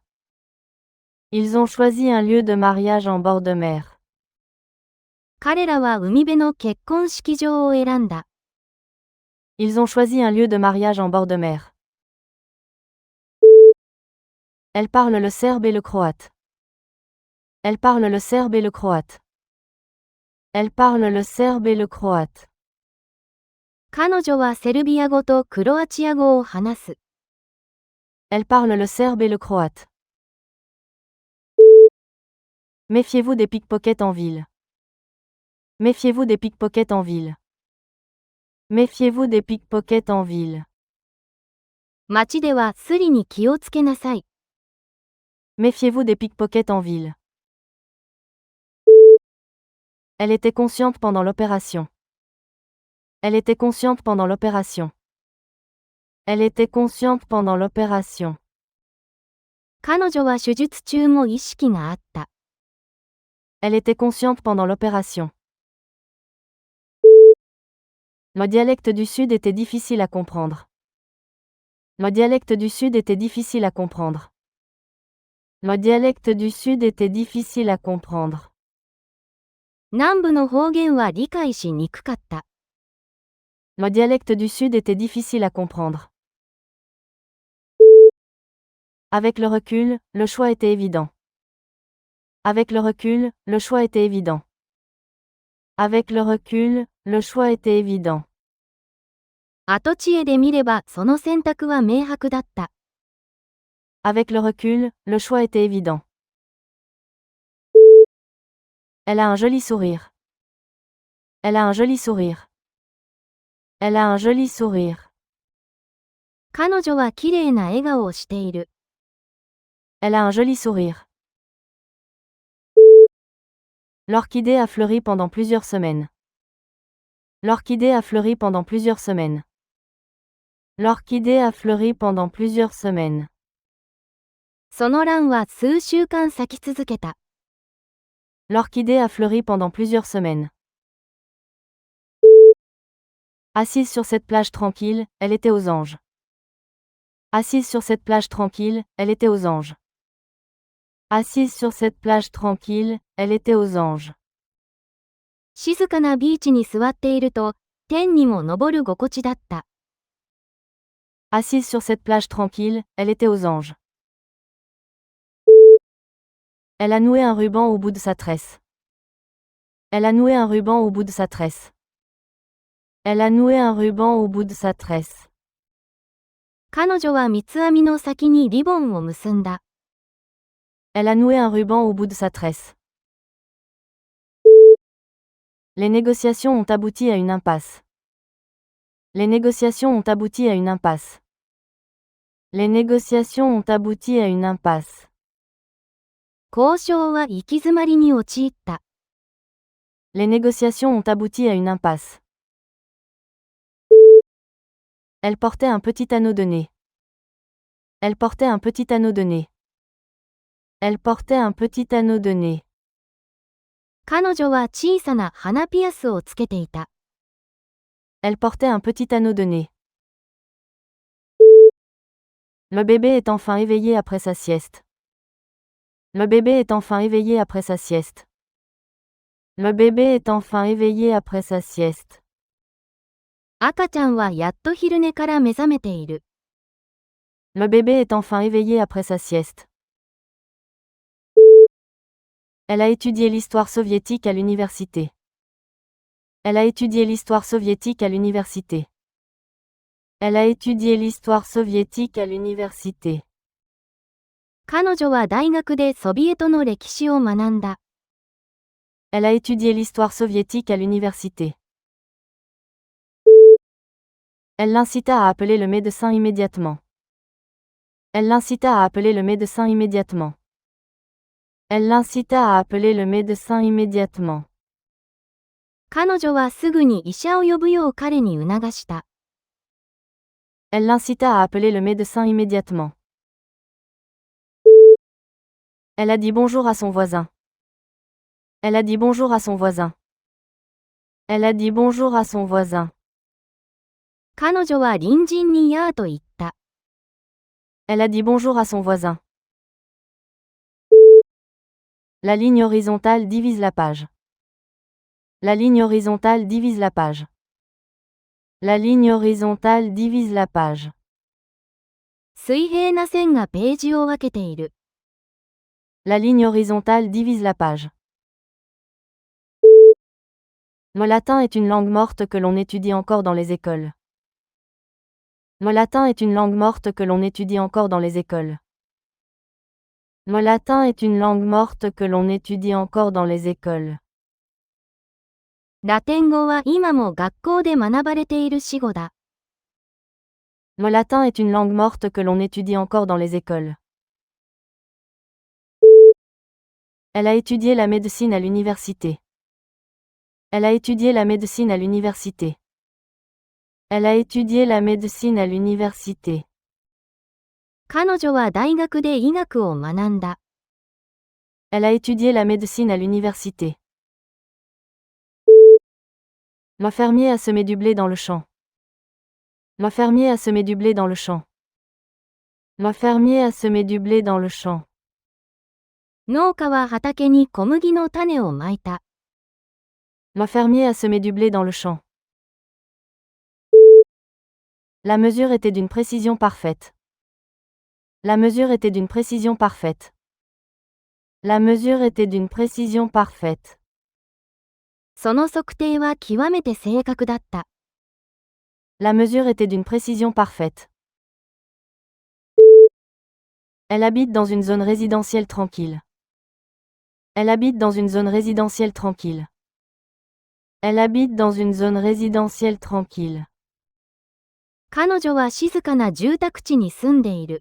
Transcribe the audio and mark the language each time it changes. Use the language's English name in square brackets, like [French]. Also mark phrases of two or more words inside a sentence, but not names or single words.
[French] Ils ont choisi un lieu de mariage en bord de mer. [Japanese] 彼らは海辺の結婚式場を選んだ。 [French] Ils ont choisi un lieu de mariage en bord de mer. Elle parle le serbe et le croate. Elle parle le serbe et le croate. Elle parle le serbe et le croate. [Japanese] 彼女はセルビア語とクロアチア語を話す。 [French] Elle parle le serbe et le croate. Méfiez-vous des pickpockets en ville. Méfiez-vous des pickpockets en ville. Méfiez-vous des pickpockets en ville. [Japanese] 街ではスリに気をつけなさい。 [French] Méfiez-vous des pickpockets en ville. Elle était consciente pendant l'opération. Elle était consciente pendant l'opération. Elle était consciente pendant l'opération. [Japanese] 彼女は手術中も意識があった。 [French] Elle était consciente pendant l'opération. Le dialecte du Sud était difficile à comprendre. Le dialecte du Sud était difficile à comprendre. Le dialecte du Sud était difficile à comprendre. [Japanese] 南部の方言は理解しにくかった。 [French] Le dialecte du Sud était difficile à comprendre. Avec le recul, le choix était évident. Avec le recul, le choix était évident. Avec le recul, le choix était évident. [Japanese] 後知恵で見ればその選択は明白だった。 [French] Avec le recul, le choix était évident. Elle a un joli sourire. Elle a un joli sourire. Elle a un joli sourire. [Japanese] 彼女は綺麗な笑顔をしている。 [French] Elle a un joli sourire. L'orchidée a fleuri pendant plusieurs semaines. L'orchidée a fleuri pendant plusieurs semaines. L'orchidée a fleuri pendant plusieurs semaines. [Japanese] その蘭は数週間咲き続けた。 [French] L'orchidée a fleuri pendant plusieurs semaines. Assise sur cette plage tranquille, elle était aux anges. Assise sur cette plage tranquille, elle était aux anges. Assise sur cette plage tranquille, elle était aux anges. [Japanese] 静かなビーチに座っていると、天にも昇る心地だった。 [French] Assise sur cette plage tranquille, elle était aux anges. Elle a noué un ruban au bout de sa tresse. Elle a noué un ruban au bout de sa tresse. Elle a noué un ruban au bout de sa tresse. [Japanese] 彼女は三つ編みの先にリボンを結んだ。 [French] Elle a noué un ruban au bout de sa tresse. Les négociations ont abouti à une impasse. Les négociations ont abouti à une impasse. Les négociations ont abouti à une impasse. [Japanese] 交渉は行き詰まりに陥った。 [French] Les négociations ont abouti à une impasse. Elle portait un petit anneau de nez. Elle portait un petit anneau de nez. Elle portait un petit anneau de nez. [Japanese] 彼女は小さな鼻ピアスをつけていた。 [French] Elle portait un petit anneau de nez. Le bébé est enfin éveillé après sa sieste. Le bébé est enfin éveillé après sa sieste. Le bébé est enfin éveillé après sa sieste. [Japanese] 赤ちゃんはやっと昼寝から目覚めている。 [French] Le bébé est enfin éveillé après sa sieste. Elle a étudié l'histoire soviétique à l'université. Elle a étudié l'histoire soviétique à l'université. Elle a étudié l'histoire soviétique à l'université. [Japanese] 彼女は大学でソビエトの歴史を学んだ。 [French] Elle a étudié l'histoire soviétique à l'université. Elle l'incita à appeler le médecin immédiatement. Elle l'incita à appeler le médecin immédiatement. Elle l'incita à appeler le médecin immédiatement. [Japanese] 彼女はすぐに医者を呼ぶよう彼に促した。 [French] Elle l'incita à appeler le médecin immédiatement. Elle a dit bonjour à son voisin. Elle a dit bonjour à son voisin. Elle a dit bonjour à son voisin. [Japanese] 彼女は隣人にやーと言った。 [French] Elle a dit bonjour à son voisin. La ligne horizontale divise la page. La ligne horizontale divise la page. La ligne horizontale divise la page. [Japanese] 水平な線がページを分けている。 [French] La ligne horizontale divise la page. Le latin est une langue morte que l'on étudie encore dans les écoles. Le latin est une langue morte que l'on étudie encore dans les écoles. Le latin est une langue morte que l'on étudie encore dans les écoles. [Japanese] ラテン語は今も学校で学ばれている死語だ。 [French] Le latin est une langue morte que l'on étudie encore dans les écoles. Elle a étudié la médecine à l'université. Elle a étudié la médecine à l'université. Elle a étudié la médecine à l'université. [Japanese] 彼女は大学で医学を学んだ。 [French] Elle a étudié la médecine à l'université. Le fermier a semé du blé dans le champ. Le fermier a semé du blé dans le champ. Le fermier a semé du blé dans le champ. [Japanese] 農家は畑に小麦の種をまいた。 [French] Le fermier a semé du blé dans le champ. La mesure était d'une précision parfaite. La mesure était d'une précision parfaite. La mesure était d'une précision parfaite. [Japanese] その測定は極めて正確だった。 [French] La mesure était d'une précision parfaite. Elle habite dans une zone résidentielle tranquille. Elle habite dans une zone résidentielle tranquille. Elle habite dans une zone résidentielle tranquille. [Japanese] 彼女は静かな住宅地に住んでいる。